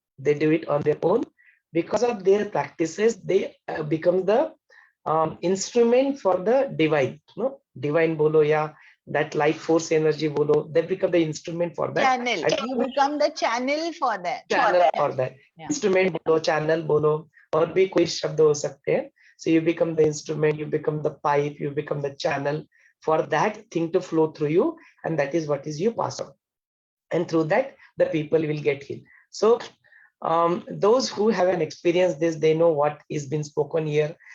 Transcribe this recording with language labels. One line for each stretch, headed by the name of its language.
English: They do it on their own. Because of their practices, they become the instrument for the divine. No? Divine bolo ya that life force energy bolo, they become the instrument for that. Channel. You become the channel for that. Channel for that. Yeah.
Hindi: Instrument bolo, channel bolo, और भी कोई शब्द हो सकते हैं.
English: So you become the instrument, you become the pipe, you become the channel for that thing to flow through you, and that is what is you pass on. And through that, the people will get healed. So those who haven't experienced this, they know what is being spoken here.